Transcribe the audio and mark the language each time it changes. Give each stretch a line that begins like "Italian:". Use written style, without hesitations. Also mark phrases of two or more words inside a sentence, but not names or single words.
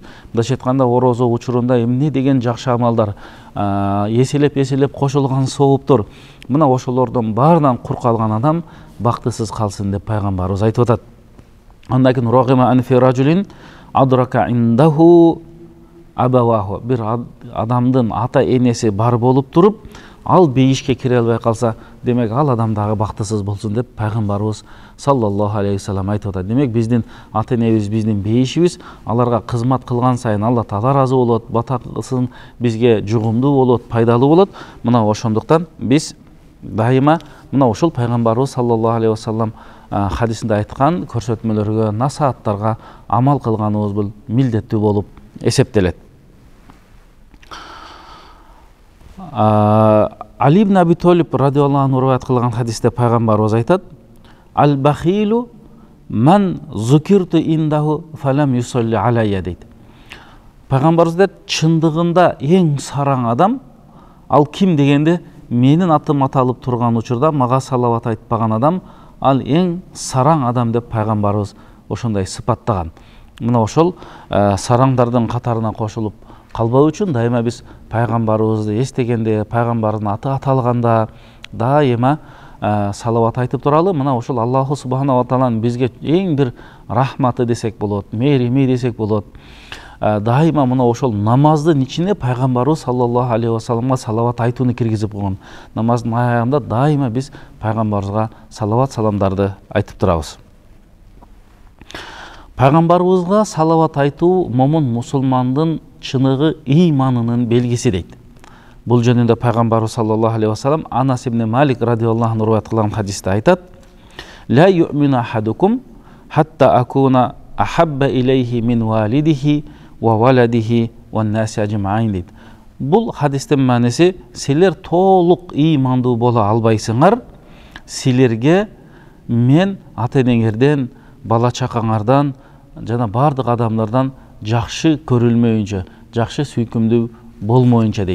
Kyrgyz: Мындайча айтканда, орозо учурунда эмне деген жакшы амалдар, эселеп кошулган сооптор, мына ошолордон баарынан кур калган адам бактысыз калсын деп пайгамбарыбыз айтып атат. Андан кийин
Arabic: رغم أنف رجل أدرك عنده أبواه.
Kyrgyz: Бир адамдын ата энеси бар болуп туруп, ал бейишке кире албай калса, демек ал адам дагы бактысыз болсун деп пайгамбарыбыз
Arabic: صلى الله عليه وسلم
Kyrgyz: айтып атат. Демек, биздин ата энебиз, биздин бейишибиз, аларга кызмат кылган сайын Алла Таала ыраазы болот, батасын бизге жугумдуу болот, пайдалуу болот. Мына ошондуктан биз дайыма мына ошол пайгамбарыбыз
Arabic: صلى الله عليه وسلم
Kyrgyz: хадисинде айткан көрсөтмөлөргө, насааттарга амал кылганыбыз бул милдеттүү болуп эсептелет. Али ибн Аби Толиб
Arabic: رضي الله عنه
Kyrgyz: риваят кылган хадисте пайгамбарыбыз айтат:
Arabic: "البخيل من ذكرت عنده فلم يصل علي"
Kyrgyz: дейт. Пайгамбарыбыз дейт, чындыгында эң сараң адам ал ким дегенде, менин атым аталып турган учурда мага салават айтпаган адам ал эң сараң адам деп пайгамбарыбыз ошондой сыпаттаган. Мына ошол сараңдардын катарына кошулуп калбоо үчүн дайыма биз пайгамбарыбызды эстегенде, пайгамбардын аты аталганда дайыма салават айтып туралы. Мына ошол
Arabic: الله سبحانه وتعالى
Kyrgyz: бизге эң бир рахматы десек болот, мээрими десек болот. Дайыма мына ошол намаздын ичине пайгамбарыбыз
Arabic: صلى الله عليه وسلم
Kyrgyz: салават айтууну киргизип койгон. Намаздын аягында дайыма биз пайгамбарыбызга салават саламдарды айтып турабыз. Пайгамбарыбызга салават айтуу момун мусулмандын чыныгы ыйманынын белгиси дейт. Бул жөнүндө пайгамбарыбыз
Arabic: صلى الله عليه وسلم
Kyrgyz: Анас ибн Малик
Arabic: رضي الله عنه
Kyrgyz: риваят кылган хадисте айтат:
Arabic: "لا يؤمن أحدكم حتى أكون أحب إليه من والده وولده والناس أجمعين" дейт.
Kyrgyz: Бул хадистин мааниси, силер толук ыймандуу боло албайсыңар, силерге мен ата энеңерден, бала чакаңардан жана бардык адамдардан жакшы көрүлмөйүнчө, жакшы сүйкүмдүү болмоюнча дейт.